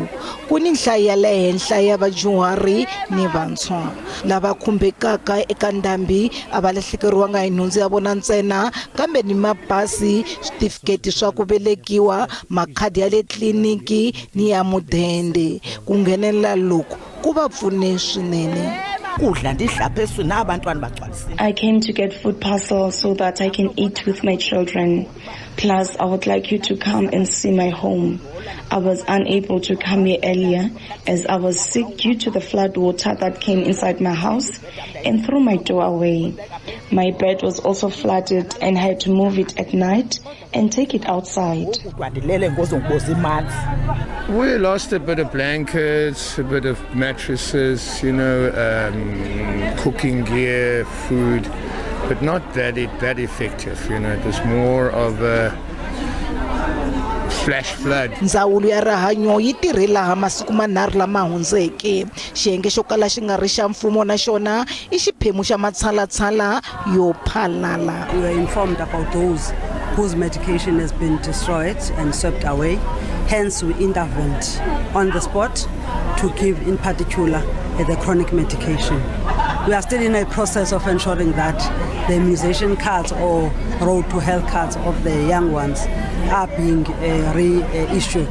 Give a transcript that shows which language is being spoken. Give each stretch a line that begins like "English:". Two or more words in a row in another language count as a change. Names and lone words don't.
Tsonga: Ku ni nhlayo ya le henhla ya vadyuhari ni vantshwa lava khumbekaka eka ndhambi a va lahlekeriwanga hi nhundzu ya vona ntsena kambe ni mabasi, switifiketi swa ku velekiwa, makhadi ya le tliliniki ni ya mudende. Ku nghenelela loku ku va pfune swinene.
English: I came to get food parcels so that I can eat with my children. Plus, I would like you to come and see my home. I was unable to come here earlier as I was sick due to the flood water that came inside my house and threw my door away. My bed was also flooded and I had to move it at night and take it outside. We lost a bit of blankets, a bit of mattresses, cooking gear, food, but not that effective. It was more of a flash flood.
Tsonga: Ndzawulo ya rihanyo yi tirhela ha masiku manharhu lama hundzeke. Xiyenge xo kala xi nga ri xa mfumo na xona I xiphemu xa matshalatshala yo phalala.
English: We were informed about those whose medication has been destroyed and swept away. Hence, we intervened on the spot to give, in particular, the chronic medication. We are still in a process of ensuring that the immunization cards or road to health cards of the young ones are being reissued.